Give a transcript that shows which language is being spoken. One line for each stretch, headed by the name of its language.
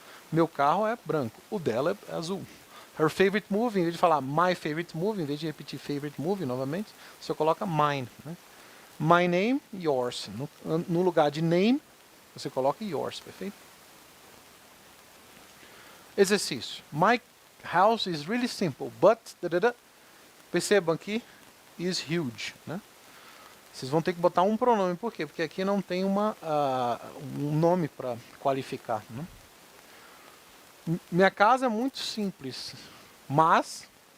Portuguese: Meu carro é branco, o dela é azul.
English: Her favorite movie,
Portuguese: em vez de falar my favorite movie, em vez de repetir favorite movie novamente, você coloca mine. Né? My name, yours. No lugar de name, você coloca yours, perfeito? Exercício.
English: My house is really simple, but...
Portuguese: Percebam aqui,
English: is huge.
Portuguese: Né? Vocês vão ter que botar um pronome. Por quê? Porque aqui não tem um nome para qualificar. Né? Minha casa é muito simples, mas...